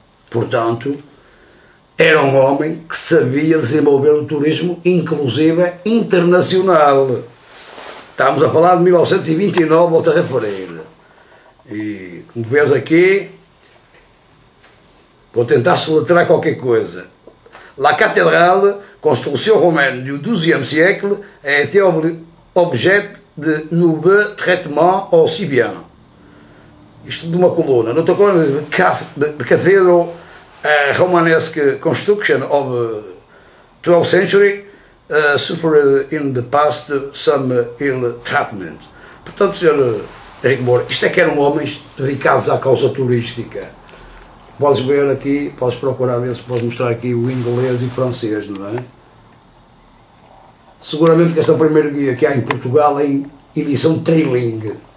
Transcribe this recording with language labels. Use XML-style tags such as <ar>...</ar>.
<pt>Portanto, era um homem que sabia desenvolver o turismo, inclusive internacional. Estamos a falar de 1929, volto a referir. E, como vês aqui, vou tentar soletrar qualquer coisa.</pt> <fr>La cathédrale, construction romaine du XIIe siècle, a été objet de nouveaux traitements aussi bien.</fr> <pt>Isto de uma coluna. Noutra coluna,</pt> <en>the cathedral Romanesque construction of 12th century suffered in the past some ill treatment.</en> <pt>Portanto, Sr. Henrique Moura, isto é que eram homens dedicados à causa turística. Podes ver aqui, podes procurar ver se podes mostrar aqui o inglês e francês, não é? Seguramente que este é o primeiro guia que há em Portugal em edição trilingue.</pt>